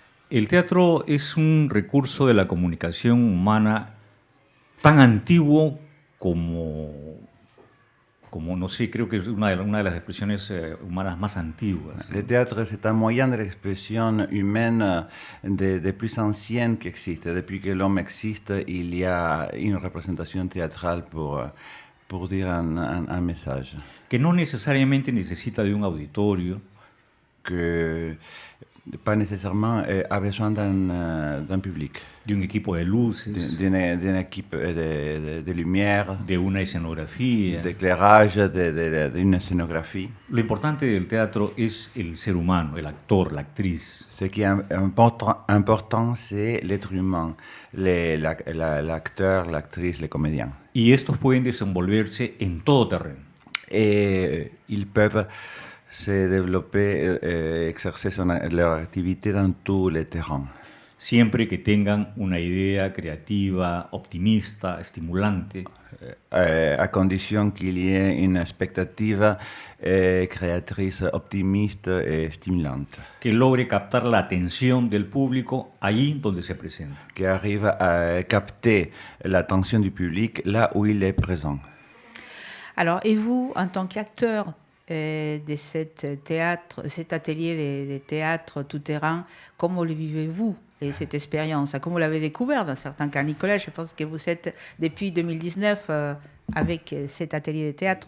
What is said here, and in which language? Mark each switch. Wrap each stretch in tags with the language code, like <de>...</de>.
<es>El teatro es un recurso de la comunicación humana tan antiguo como como, no sé, creo que es una de las expresiones humanas más antiguas.</es> <fr>Le théâtre, c'est un moyen de l'expression humaine des plus anciennes qui existe. Depuis que l'homme existe, il y a une représentation théâtrale pour dire un message.</fr> <es>Que no necesariamente necesita de un auditorio,</es> <fr>Que pas nécessairement a besoin d'un public,</fr> <es>de un equipo de luces,</es> <fr>d'une équipe de lumière,</fr> <es>de una escenografía.</es> <fr>d'éclairage, d'une scénographie.</fr> <es>Lo importante del teatro es el ser humano, el actor, la actriz.</es> <fr>Ce qui est important, c'est l'être humain, l'acteur, l'actrice, les comédiens.</fr> <es>Y estos pueden desenvolverse en todo terreno.</es> <fr>Et ils peuvent se développer, exercer leur activité dans tous les terrains.</fr> <es>Siempre que tengan una idea creativa, optimista, estimulante.</es> <fr>À condition qu'il y ait une expectative créatrice, optimiste et stimulante.</fr> <es>Que logre captar la atención del público allí donde se presenta.</es> <fr>Qui arrive à capter l'attention du public là où il est présent. Alors, et vous, en tant qu'acteur de cet atelier de théâtre tout-terrain, comment le vivez-vous cette expérience? Comment vous l'avez découvert dans certains cas? Nicolas, je pense que vous êtes depuis 2019 avec cet atelier de théâtre.</fr>